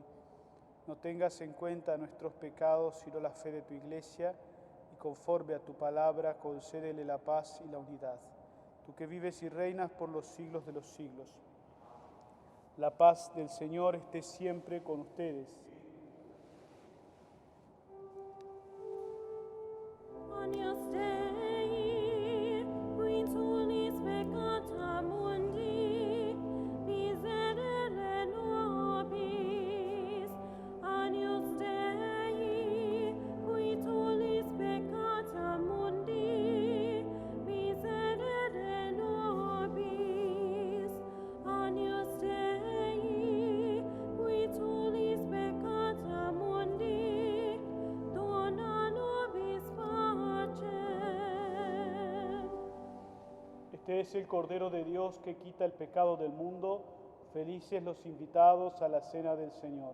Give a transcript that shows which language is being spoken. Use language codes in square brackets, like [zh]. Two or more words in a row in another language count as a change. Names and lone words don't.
[es] No tengas en cuenta nuestros pecados, sino la fe de tu Iglesia, y conforme a tu palabra, concédele la paz y la unidad. Tú que vives y reinas por los siglos de los siglos. La paz del Señor esté siempre con ustedes. [la] Agnus Dei, qui tulis peccata mundi, miserere nobis. Agnus Dei, qui tulis peccata mundi, miserere nobis. Agnus Dei, qui tulis peccata mundi, dona nobis pacem. [es] Este es el Cordero de Dios que quita el pecado del mundo. Felices los invitados a la cena del Señor.